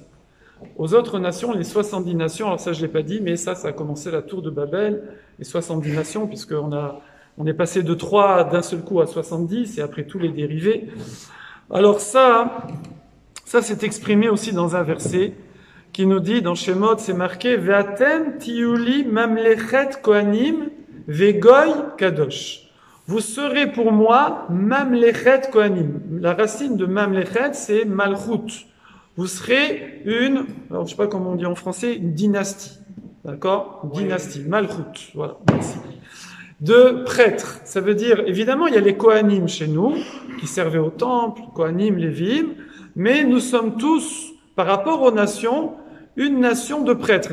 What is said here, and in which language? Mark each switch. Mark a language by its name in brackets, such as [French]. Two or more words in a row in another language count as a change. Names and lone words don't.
[French] Aux autres nations, les 70 nations, alors ça je l'ai pas dit, mais ça a commencé la tour de Babel, les 70 nations, puisqu'on est passé de 3 d'un seul coup à 70, et après tous les dérivés. Alors ça c'est exprimé aussi dans un verset qui nous dit, dans Shemot, c'est marqué, [Hebrew] ואתם תהיו לי ממלכת כהנים וגוי קדוש. [French] Vous serez pour moi [Hebrew] ממלכת כהנים. [French] La racine de mamlechet, c'est malchut. Vous serez alors je sais pas comment on dit en français, une dynastie. D'accord? Une dynastie, malchut. Voilà, merci. De prêtres. Ça veut dire, évidemment, il y a les kohanim chez nous, qui servaient au temple, kohanim, lévim, mais nous sommes tous, par rapport aux nations, une nation de prêtres.